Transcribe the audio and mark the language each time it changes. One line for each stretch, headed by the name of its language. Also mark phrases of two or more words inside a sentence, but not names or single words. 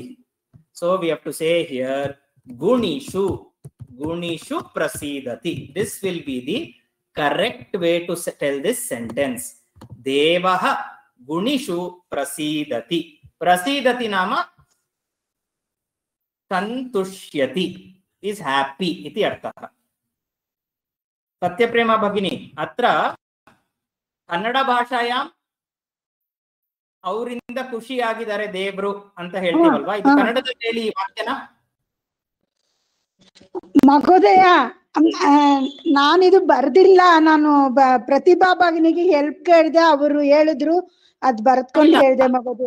English: So we have to say here
Sanskrit: गुणेषु प्रसीदति.
English: This will be the correct way to tell this sentence.
Sanskrit: देवः गुणेषु प्रसीदति. प्रसीदति नाम सन्तुष्यति,
English: is happy
Sanskrit: इति अर्थ. सत्यप्रेम भगिनि अत्र कन्नड भाषायाम्
Kannada: ಅವರಿಂದ ಖುಷಿಯಾಗಿದ್ದಾರೆ ದೇವ್ರು ಅಂತ ಹೇಳ್ತೀವಲ್ವಾ, ಇದು ಕನ್ನಡದಲ್ಲಿ ಹೇಳಿ ಈ ವಾಕ್ಯನ. ಮಹೋದಯ, ನಾನಿದು ಬರ್ದಿಲ್ಲ. ನಾನು ಪ್ರತಿಭಾ ಭಗಿನಿಗೆ ಹೆಲ್ಪ್ ಕೇಳಿದೆ, ಅವರು ಹೇಳಿದ್ರು, ಅದ್ ಬರ್ದ್ಕೊಂಡು ಹೇಳಿದೆ ಮಹೋದಯ.